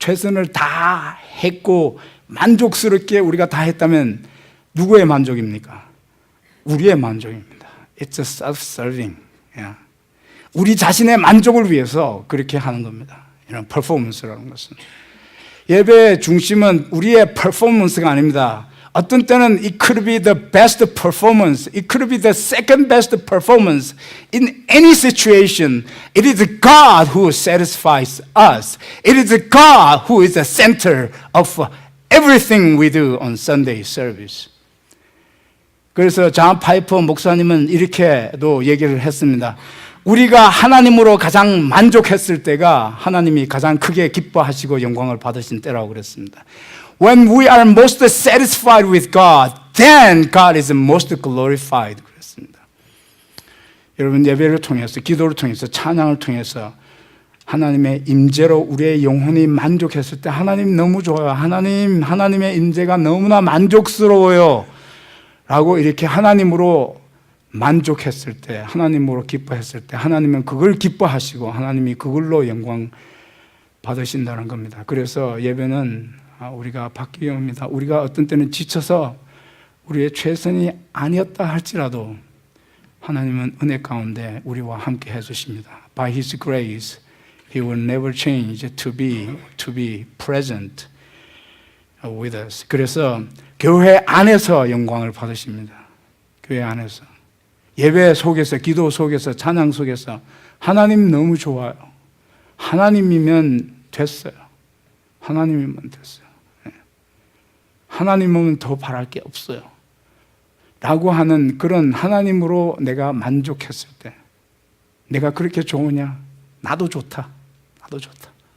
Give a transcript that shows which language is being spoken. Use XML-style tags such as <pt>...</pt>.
<ko>최선을 다 했고 만족스럽게 우리가 다 했다면 누구의 만족입니까? 우리의 만족입니다.</ko> <en>It's a self-serving.</en> <ko>우리 자신의 만족을 위해서 그렇게 하는 겁니다. 이런 퍼포먼스라는 것은. 예배의 중심은 우리의 퍼포먼스가 아닙니다. 어떤 때는</ko> <en>it could be the best performance, it could be the second best performance in any situation. It is God who satisfies us. It is God who is the center of everything we do on Sunday service.</en> <ko>그래서 존 파이퍼 목사님은 이렇게도 얘기를 했습니다. 우리가 하나님으로 가장 만족했을 때가 하나님이 가장 크게 기뻐하시고 영광을 받으신 때라고 그랬습니다.</ko> <en>When we are most satisfied with God, then God is most glorified.</en> <ko>그랬습니다. 여러분, 예배를 통해서, 기도를 통해서, 찬양을 통해서 하나님의 임재로 우리의 영혼이 만족했을 때 하나님 너무 좋아요. 하나님의 임재가 너무나 만족스러워요. 라고 이렇게 하나님으로 만족했을 때, 하나님으로 기뻐했을 때 하나님은 그걸 기뻐하시고 하나님이 그걸로 영광 받으신다는 겁니다. 그래서 예배는 우리가 받기 위함입니다. 우리가 어떤 때는 지쳐서 우리의 최선이 아니었다 할지라도 하나님은 은혜 가운데 우리와 함께 해주십니다.</ko> <en>By His grace, He will never change to be present with us.</en> <ko>그래서 교회 안에서 영광을 받으십니다. 교회 안에서. 예배 속에서, 기도 속에서, 찬양 속에서 하나님 너무 좋아요. 하나님이면 됐어요. 하나님이면 됐어요. 하나님이면 더 바랄 게 없어요. 라고 하는 그런 하나님으로 내가 만족했을 때, 내가 그렇게 좋으냐? 나도 좋다. 나도 좋다.</ko>